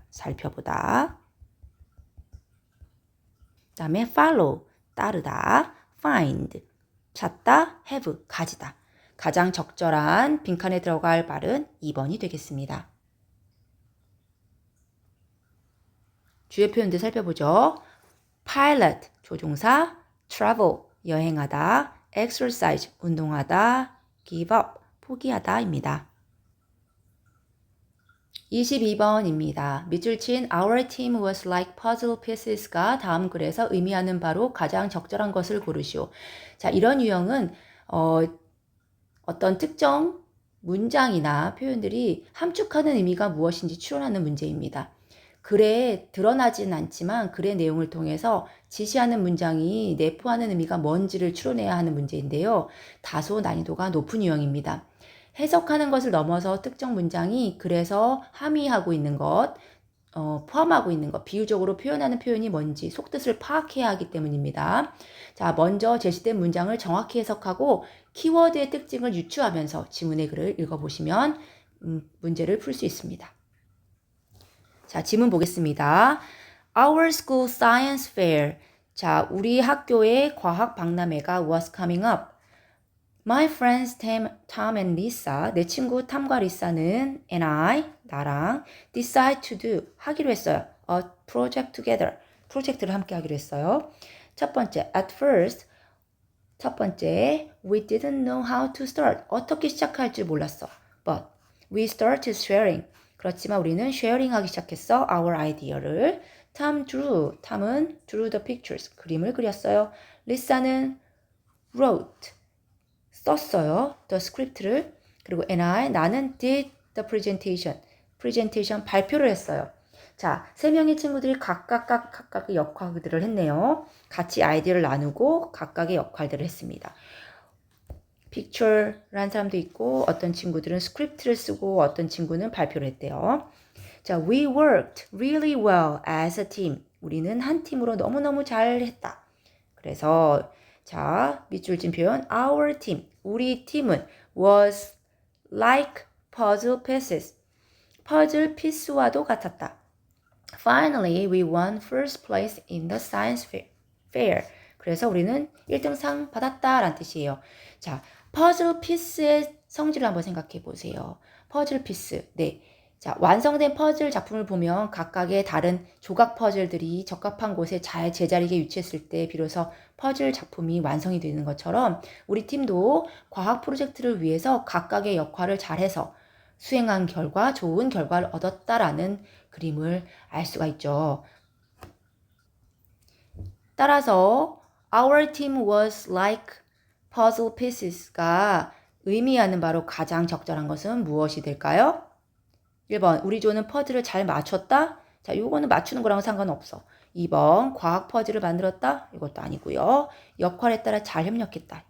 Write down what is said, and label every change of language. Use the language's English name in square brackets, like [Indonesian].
[Korean] 살펴보다. 그 다음에 follow 따르다, find 찾다, have 가지다. 가장 적절한 빈칸에 들어갈 말은 2번이 되겠습니다. 주요 표현들 살펴보죠. pilot 조종사, travel 여행하다, exercise 운동하다, give up 포기하다입니다. 22번입니다. 밑줄 친 [English] Our team was like puzzle pieces [Korean] 가 다음 글에서 의미하는 바로 가장 적절한 것을 고르시오. 자, 이런 유형은 어떤 특정 문장이나 표현들이 함축하는 의미가 무엇인지 추론하는 문제입니다. 글에 드러나진 않지만 글의 내용을 통해서 지시하는 문장이 내포하는 의미가 뭔지를 추론해야 하는 문제인데요. 다소 난이도가 높은 유형입니다. 해석하는 것을 넘어서 특정 문장이 글에서 함의하고 있는 것, 포함하고 있는 것, 비유적으로 표현하는 표현이 뭔지 속뜻을 파악해야 하기 때문입니다. 자, 먼저 제시된 문장을 정확히 해석하고 키워드의 특징을 유추하면서 지문의 글을 읽어보시면 문제를 풀 수 있습니다. 자, 지문 보겠습니다. [English] Our school science fair. [Korean] 자, 우리 학교의 과학 박람회가 [English] was coming up. My friends Tom and Lisa, [Korean] 내 친구 탐과 리사는 [English] and I, 나랑 decide to do, [Korean] 하기로 했어요. [English] A project together, [Korean] 프로젝트를 함께 하기로 했어요. 첫 번째, at first, 첫 번째, [English] we didn't know how to start, [Korean] 어떻게 시작할 줄 몰랐어. [English] But we started sharing, [Korean] 그렇지만 우리는 sharing하기 시작했어, [English] our idea를. Tom 탐은 drew the pictures, 그림을 그렸어요. [Korean] 리사는 wrote, 썼어요. the script를. [English] 그리고 and I, 나는 did the presentation, [Korean] 발표를 했어요. 자, 세 명의 친구들이 각각의 역할들을 했네요. 같이 아이디어를 나누고 각각의 역할들을 했습니다. picture라는 사람도 있고 어떤 친구들은 script를 쓰고 어떤 친구는 발표를 했대요. [English] 자, we worked really well as a team. [Korean] 우리는 한 팀으로 너무너무 잘했다. 그래서 자, 밑줄 진 표현 our team, 우리 팀은 [English] was like puzzle pieces, [Korean] 퍼즐 피스와도 같았다. [English] Finally, we won first place in the science fair. [Korean] 그래서 우리는 1등상 받았다라는 뜻이에요. 자, 퍼즐 피스의 성질을 한번 생각해 보세요. 퍼즐 피스, 네. 자, 완성된 퍼즐 작품을 보면 각각의 다른 조각 퍼즐들이 적합한 곳에 잘 제자리에 위치했을 때 비로소 퍼즐 작품이 완성이 되는 것처럼 우리 팀도 과학 프로젝트를 위해서 각각의 역할을 잘해서 수행한 결과 좋은 결과를 얻었다라는 그림을 알 수가 있죠. [English] 따라서 our team was like [Korean] puzzle pieces가 의미하는 바로 가장 적절한 것은 무엇이 될까요? 1번, 우리 조는 퍼즐을 잘 맞췄다? 자, 이거는 맞추는 거랑 상관없어. 2번, 과학 퍼즐을 만들었다? 이것도 아니고요. 역할에 따라 잘 협력했다.